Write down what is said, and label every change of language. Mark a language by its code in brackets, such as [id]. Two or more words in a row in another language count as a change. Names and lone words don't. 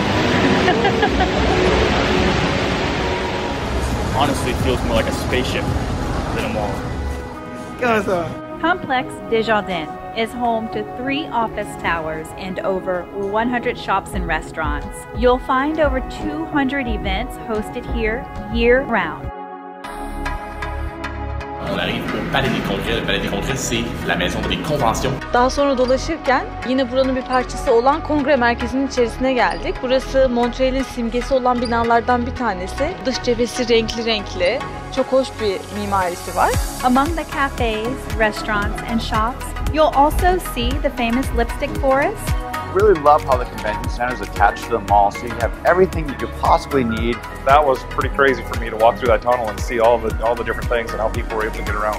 [en] Honestly, it feels more like a spaceship than a mall. Complex Desjardins is home to 3 office towers and over 100 shops and restaurants. You'll find over 200 events hosted here year-round. [fr] On arrive au Palais des Congrès. Le Palais des Congrès, c'est la maison des conventions. [tr] Daha sonra dolaşırken yine buranın bir parçası olan kongre merkezinin içerisine geldik. Burası Montreal'in simgesi olan binalardan bir tanesi. Dış cephesi renkli renkli. Çok hoş bir mimarisi var. [en] Among the cafes, restaurants, and shops, you'll also see the famous lipstick forest. Really love how the convention center is attached to the mall, so you have everything you could possibly need. That was pretty crazy for me to walk through that tunnel and see all the different things and how people were able to get around.